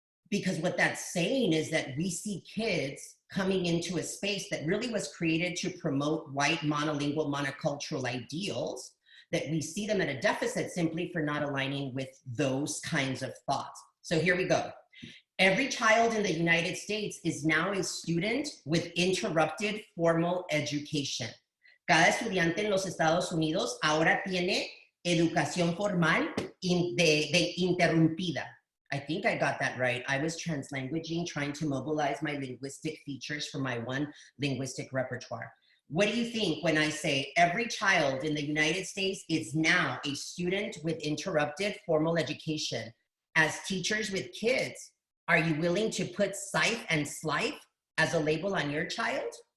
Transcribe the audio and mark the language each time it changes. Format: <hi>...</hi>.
<en>Because what that's saying is that we see kids coming into a space that really was created to promote white monolingual monocultural ideals, that we see them at a deficit simply for not aligning with those kinds of thoughts. So here we go. Every child in the United States is now a student with interrupted formal education.</en> <es>Cada estudiante en los Estados Unidos ahora tiene educación formal de interrumpida.</es> <en>I think I got that right. I was translanguaging, trying to mobilize my linguistic features for my one linguistic repertoire. What do you think when I say every child in the United States is now a student with interrupted formal education? As teachers with kids, are you willing to put SIFE and SLIFE as a label on your child?</en>